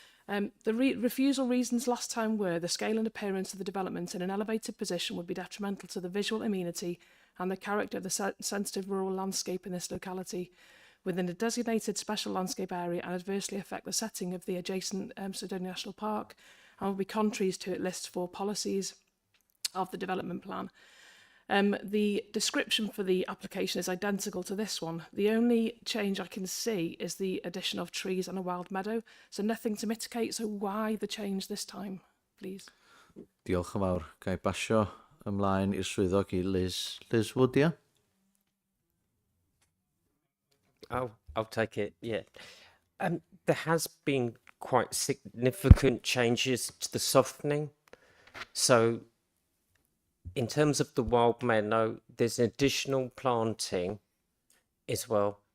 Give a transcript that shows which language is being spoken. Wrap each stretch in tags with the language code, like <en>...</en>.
<en>The refusal reasons last time were the scale and appearance of the development in an elevated position would be detrimental to the visual amenity and the character of the sensitive rural landscape in this locality within a designated special landscape area and adversely affect the setting of the adjacent Snowdonia National Park and will be contrary to its list for policies of the development plan. The description for the application is identical to this one. The only change I can see is the addition of trees and a wild meadow, so nothing to mitigate. So why the change this time, please?</en> <cy>Diolch yn fawr. Ga i basio ymlaen i'r swyddog i Liz Wood, ia?</cy> <en>I'll take it, yeah. There has been quite significant changes to the softening. So in terms of the wild meadow, there's additional planting as well.</en>